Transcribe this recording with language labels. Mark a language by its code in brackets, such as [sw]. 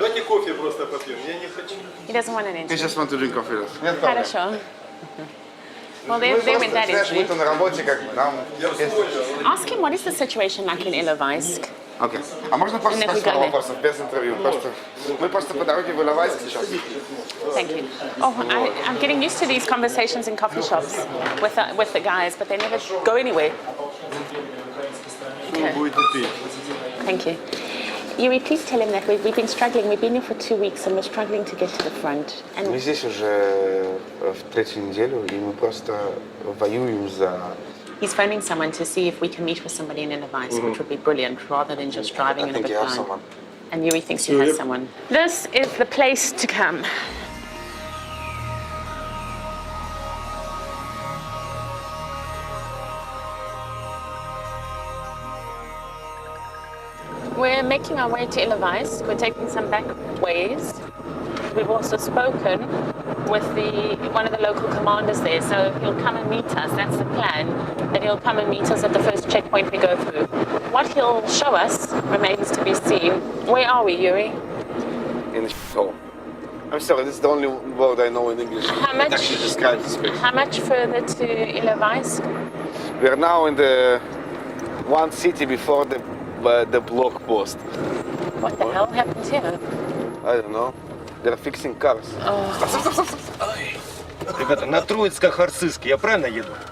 [en] He doesn't want an He interview. just want to drink coffee. [ru] Хорошо. [en] Well, they went that interview. Ask him what is the situation like in Ilovaisk. [ru] Окей. А можно просто спросить пару вопросов без интервью? Мы просто по дороге в Иловайск сейчас. [en] Thank you. Oh, I'm getting used to these conversations in coffee shops with the guys, but they never go anywhere. Okay. Thank you. Yuri, please tell him that we've been struggling. We've been here for 2 weeks and we're struggling to get to the front. [ru] Мы здесь уже в третью неделю, и мы просто воюем за... [en] He's phoning someone to see if we can meet with somebody in Ilovaisk, which would be brilliant, rather than just driving in a bit blind. And Yuri thinks he has someone. This is the place to come. We're making our way to Ilovaisk. We're taking some back ways. We've also spoken with one of the local commanders there, so he'll come and meet us. That's the plan, that he'll come and meet us at the first checkpoint we go through. What he'll show us remains to be seen. Where are we, Yuri? In the hole. I'm sorry, this is the only word I know in English. How much? It actually describes the space. How much further to Ilovaisk? We're now in the one city before the block post. What the hell happened here? I don't know. They're fixing cars. Oh. [ru] Ребята, на Троицко-Харцизский, я правильно еду?